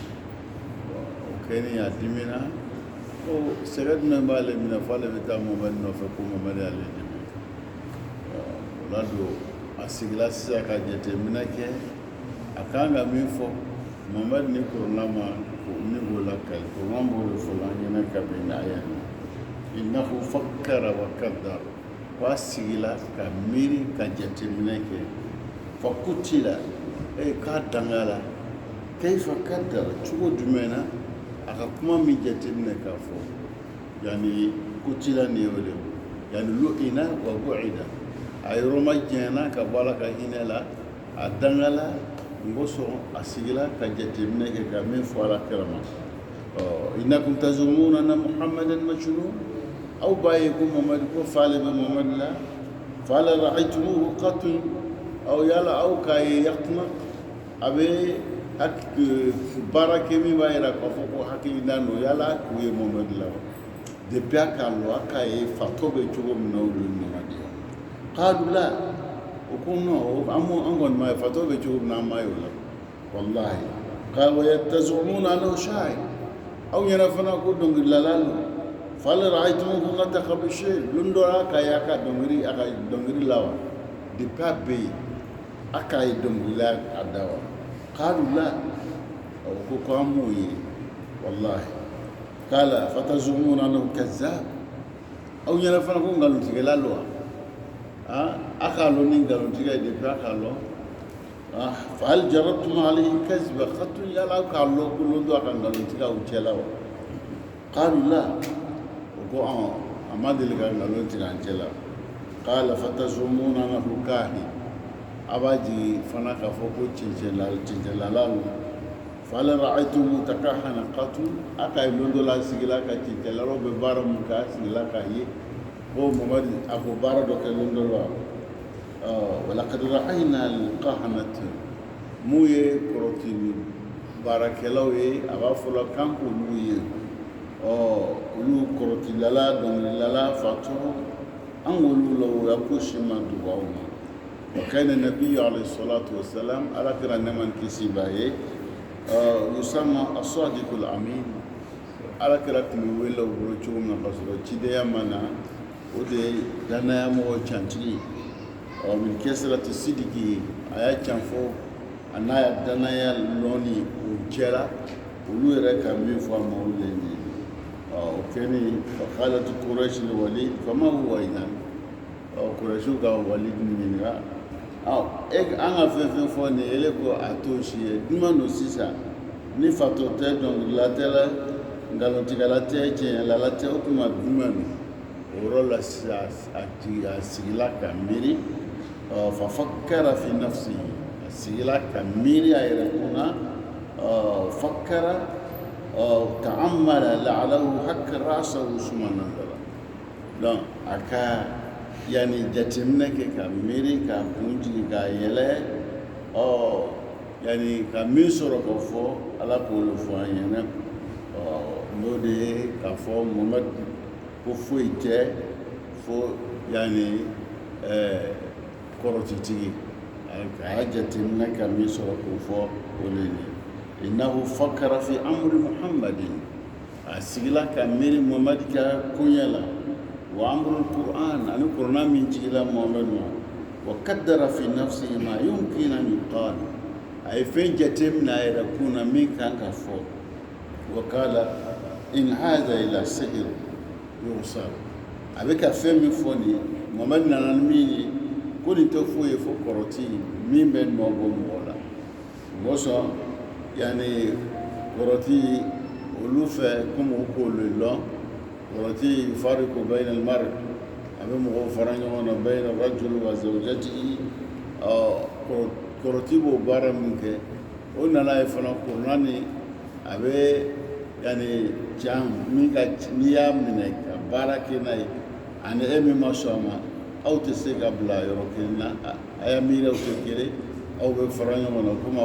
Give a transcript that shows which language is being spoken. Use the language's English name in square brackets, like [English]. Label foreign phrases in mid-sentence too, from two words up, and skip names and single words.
[Bambara] o kɛlen a dimina ko sɛgɛ jumɛn b'ale minɛ f'ale bɛ taa Muhamadu nɔfɛ ko Muhamadu y'ale dɛmɛ o la don a sigila sisan ka jateminɛ kɛ a kan ka min fɔ Muhamadu ni kuruna ma ni b'o lakali kuruna b'o de fɔ an ɲɛna kabini a yan [Arabic] إنه فكر وقدر [Bambara] k'a sigila ka miiri ka jateminɛ kɛ fa kutila k'a dangala [Arabic] كيف قدر [Bambara] cogo jumɛn na a ka kuma min jateminɛ k'a fɔ yani kutila ni o de yani [Arabic] لعن وبعد [Bambara] a yɔrɔ ma jɛna ka bɔ ala ka hinɛ la a dangala n ko sɔn a sigila ka jateminɛ kɛ ka min fɔ ala kira ma [Arabic] إنكم تزعمون أن محمدا مجنون [Bambara] aw b'a ye ko Muhamadu ko f'ale bɛ Muhamadu la [Arabic] فهل رأيتموه قط [Bambara] aw yala aw k'a ye yakuma a bɛ baara kɛ min b'a yira k'a fɔ ko hakilina don yala k'u ye Muhamadu la depuis a k'a lɔ a k'a ye fatɔ bɛ cogo min na olu ni Muhamadu ye [Arabic] قالوا لا [Bambara] o ko non an kɔni m'a ye fatɔ bɛ cogo min na an m'a ye o la [Arabic] والله قال وتزعمون أنه شاعر [Bambara] aw yɛrɛ fana ko dɔnkilidala don f'ale [Arabic] رأيتموه نطق بشيء' [Bambara] lon dɔ a k'a ye a ka dɔnkili la wa depuis a bɛ yen a k'a ye dɔnkili la a da [Arabic] وقالوا لا [Bambara] o ko an m'o ye [Arabic] والله قال فتزعمون أنه كذاب [Bambara] aw yɛrɛ fana ko nkalontigɛla don wa a k'a lɔn ni nkalontigɛ ye depuis a k'a lɔn [Arabic] فهل جربتم عليه كذبا قط [Bambara] yala aw k'a lɔn ko lon dɔ a ka nkalontigɛ aw cɛ la [Arabic] وقالوا لا [Bambara] ko a ma deli ka nkalon tigɛ an cɛ la [Arabic] قال فتزعمون أنه كاهن [Bambara] a b'a jigin fana k'a fɔ ko cɛncɛnlala don [Arabic] فهل رأيتموه تكهن قط [Bambara] a k'a ye don dɔ la a sigila ka cɛncɛnlalaw bɛ baara min kɛ a sigila k'a ye ko Muhamadu a ko baara dɔ kɛ don dɔ la [Arabic] ولقد رأينا الكهنة [Bambara] mun ye kɔrɔti baarakɛlaw ye a b'a fɔ la kan k'olu ye olu kɔrɔtilala dɔnkilidala fatɔ an k'olu la o y'a ko si ma dogo aw ma [Arabic] وكان النبي عليه الصلاة والسلام [Bambara] alakira nɛɛma ni kisi b'a ye [Arabic] يسمى الصادق الأمين [Bambara] alakira tun bɛ wele o bolo cogo min na ka sɔrɔ cidenya ma na o de ye danayamɔgɔ cantigi min kɛsirati sidiki a y'a can fɔ a n'a ya danaya lɔnni o jɛra olu yɛrɛ ka min fɔ a ma olu de ye o kɛlen [Arabic] فقالت قريش للوليد فما هو إذن [Bambara] قريشو ka Walid ɲininka an ka fɛn fɛn fɔ nin ele ko a t'o si ye jumɛn don sisan ni fatɔ tɛ dɔnkilila tɛ la nkalontigɛla tɛ cɛɲɛlala tɛ o tuma jumɛn don o yɔrɔ la sisan a sigila ka miiri [Arabic] ففكر في نفسه [Bambara] a sigila ka miiri a yɛrɛ kunna fakkara [Arabic] تأمل لعله حك رأسه ثم نظر [Bambara] donc a ka yani jateminɛ kɛ ka miiri ka kun jigi ka yɛlɛ yani ka min sɔrɔ ka fɔ ala k'o fɔ an ɲɛna n'o de ye k'a fɔ Muhamadu ko foyi tɛ fo yani kɔrɔtitigi a y'a jateminɛ ka min sɔrɔ k'o fɔ o de ye [Arabic] إنه فكر في أمر محمد [Bambara] a sigila ka miiri Muhamadu ka koɲɛ la [Arabic] وأمر القرآن [Bambara] ani Qur'an min jigila Muhamadu ma [Arabic] وقدر في نفسه ما يمكن أن يقال [Bambara] a ye fɛn jateminɛ a yɛrɛ kun na min kan ka fɔ [Arabic] وقال إن هذا إلا سحر يرسل [Bambara] a bɛ ka fɛn min fɔ nin Muhamadu nana ni min ye ko nin tɛ foyi ye fo kɔrɔti min bɛ nɔ bɔ mɔgɔ la o sɔn yani kɔrɔti olu fɛ komi o k'olu lɔn kɔrɔti [Arabic] يفرق بين المرء [Bambara] a bɛ mɔgɔw fara ɲɔgɔn na [Arabic] بين الرجل وزوجته [Bambara] kɔrɔti b'o baara min kɛ o nana ye fana Kur'ani a bɛ yani can min ka n'i y'a minɛ ka baara kɛ n'a ye ani e min ma sɔn a ma aw tɛ se ka bila yɔrɔ kelen na a y'a miiri aw tɛ kelen aw bɛ fara ɲɔgɔn na komi